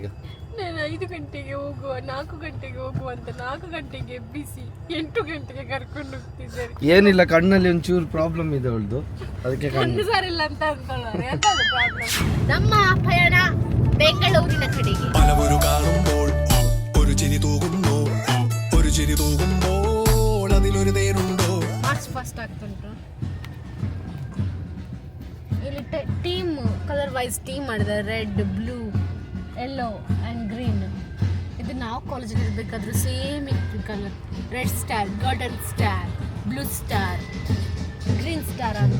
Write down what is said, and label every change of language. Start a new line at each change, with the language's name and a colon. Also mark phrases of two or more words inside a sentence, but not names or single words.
Kannada: 5 ಗಂಟೆಗೆ ಹೋಗುವ, 4 ಗಂಟೆಗೆ ಹೋಗುವ ಅಂತ 4 ಗಂಟೆಗೆ ಎಬ್ಬಿಸಿ 8 ಗಂಟೆಗೆ ಕರ್ಕೊಂಡು ಹೋಗ್ತಿದ್ದಾರೆ. ಏನಿಲ್ಲ, ಕಣ್ಣಲ್ಲಿ ಒಂಚೂರು ಪ್ರಾಬ್ಲಮ್ ಇದೆ ಅವಳದು, ಅದಕ್ಕೆ ಕಣ್ಣು ಸರಿಲ್ಲ ಅಂತ ಅಂದ್ಕೊಳ್ಳೋರು. ನಮ್ಮ ಪಯಣ ಬೆಂಗಳೂರಿನ ಕಡೆಗೆ.
Malayalam: പലവരു കാണുമ്പോൾ ഒരു ചിരി തൂകുന്നു, ഒരു ചിരി തൂകുമ്പോൾ അതിലൊരു തേനുണ്ടോ.
English: March first
Kannada: ಆಗ್ತುಂಟು. ಇಲ್ಲಿ
English: team colour wise team
Kannada: ಮಾಡಿದ್ದಾರೆ,
English: red, blue, yellow and green.
Kannada: ಇದು ನಾವು ಕಾಲೇಜಲ್ಲಿ ಇರಬೇಕಾದ್ರೂ ಸೇಮ್ ಇತ್ತು ಕಲರ್.
English: red star, golden star, blue star, green star ಅಂತ.